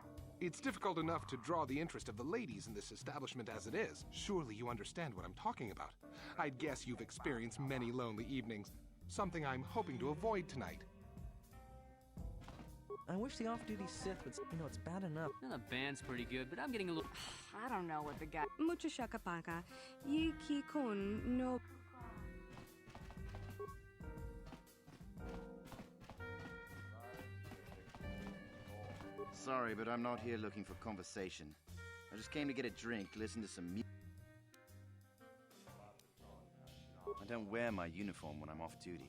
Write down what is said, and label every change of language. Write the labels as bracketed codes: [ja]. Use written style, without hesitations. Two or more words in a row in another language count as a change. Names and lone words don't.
[en] It's difficult enough to draw the interest of the ladies in this establishment as it is. Surely you understand what I'm talking about. I'd guess you've experienced many lonely evenings, something I'm hoping to avoid tonight. I wish the off-duty Sith would... You know, it's bad enough. Well, the band's pretty good, but I'm getting a little... I don't know what the guy... Mucho shakapaka. Yiki kun no... Sorry, but I'm not here looking for conversation. I just came to get a drink, listen to some music. I don't wear my uniform when I'm off duty.